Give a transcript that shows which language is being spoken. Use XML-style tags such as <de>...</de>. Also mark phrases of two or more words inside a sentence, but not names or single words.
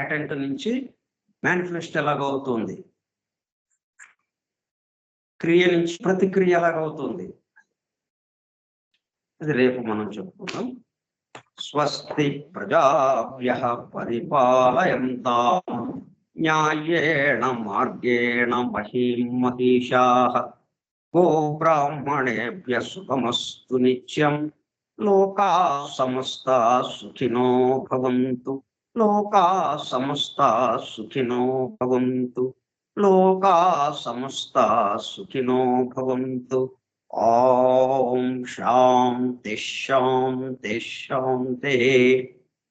<te>లాటెంట్ నుంచి మేనిఫెస్ట్ ఎలాగవుతుంది, క్రియ నుంచి ప్రతిక్రియ ఎలాగవుతుంది, అది రేపు మనం చెప్పుకుందాం.</te> <sa>స్వస్తి ప్రజాభ్యః పరిపాలయంతాం న్యాయేణ మార్గేణ మహీం మహిషాః గోబ్రాహ్మణేభ్యః సుఖమస్తు నిత్యం. లోకాః సమస్తాః సుఖినో భవంతు. లోకాః సమస్తాః సుఖినో భవంతు. లోకాః సమస్తాః సుఖినో భవంతు. ఓం శాంతి శాంతి శాంతి.</sa>